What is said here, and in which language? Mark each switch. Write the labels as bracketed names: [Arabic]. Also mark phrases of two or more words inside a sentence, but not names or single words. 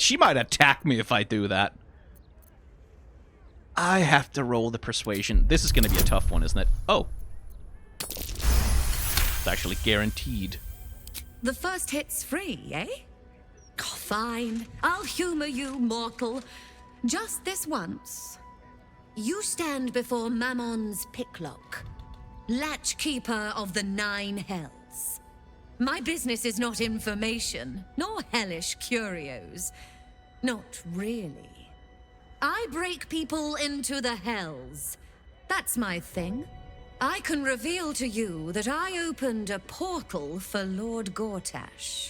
[English] she might attack me if I do that. I have to roll the persuasion. This is going to be a tough one, isn't it? Oh. It's actually guaranteed. The first hit's free, eh? Fine. I'll humor you, mortal. Just this once. You stand before Mammon's picklock, latchkeeper of the 9 hells. My business is not information, nor hellish curios. Not really. I break people into the hells. That's my thing. I can reveal to you that I opened a portal for Lord Gortash.